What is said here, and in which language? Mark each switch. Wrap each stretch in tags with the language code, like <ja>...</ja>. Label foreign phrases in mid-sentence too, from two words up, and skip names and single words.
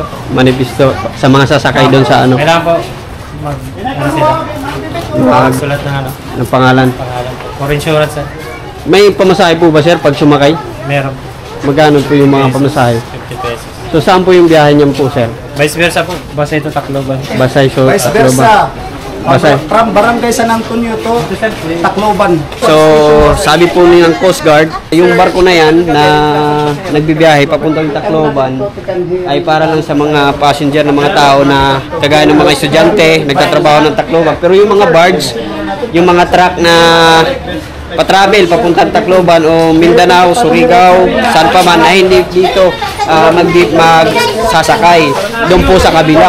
<tl>Manifesto sa mga sasakay doon sa ano? Kailangan po ano sila? Magsulat ng ano? Ng pangalan. Pangalan po.</tl> <en>For insurance,</en> <tl>sir. May pamasahe po ba, sir, pag sumakay? Meron. Magkano po yung mga pamasahe? 50 pesos. So saan po yung biyahe niyan po, sir?</tl> <en>Vice versa</en> <tl>po. Basta ito Tacloban. Basay, so Vice Tacloban. versa. Basay.</tl> <en>From Barangay San Antonio to Tacloban.</en> <tl>So, sabi po ng Coast Guard, yung barko na yan na nagbibiyahe papuntang Tacloban ay para lang sa mga passenger ng mga tao na kagaya ng mga estudyante, nagtatrabaho ng Tacloban. Pero yung mga barge, yung mga truck na pa-travel papuntang Tacloban o Mindanao, Surigao, saan pa man ay hindi dito magsasakay doon po sa kabila.</tl>